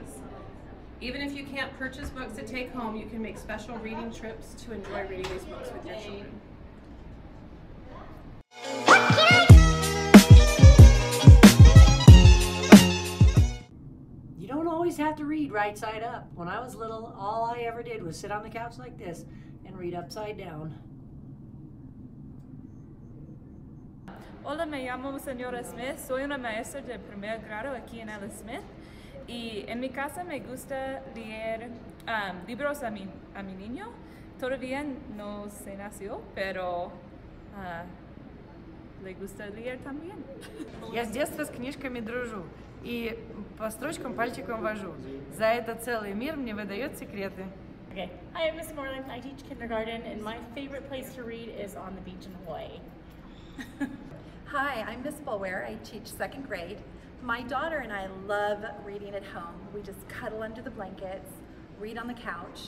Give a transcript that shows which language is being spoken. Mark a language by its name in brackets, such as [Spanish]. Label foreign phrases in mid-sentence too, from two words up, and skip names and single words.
[English] Even if you can't purchase books to take home, you can make special reading trips to enjoy reading these books with your children. You don't always have to read right side up. When I was little, all I ever did was sit on the couch like this and read upside down. [Spanish] Hola, me llamo señora Smith, soy una maestra de primer grado aquí en Alice Smith y en mi casa me gusta leer libros a mi niño. Todavía no se nació, pero le gusta leer también. [Russian] Я с детства с книжками дружу и по строчкам пальчиком вожу. За это целый мир мне выдает секреты. [English] Okay. Hi, I'm Miss Moreland. I teach kindergarten, and my favorite place to read is on the beach in Hawaii. Hi, I'm Miss Bulware. I teach second grade. My daughter and I love reading at home. We just cuddle under the blankets, read on the couch.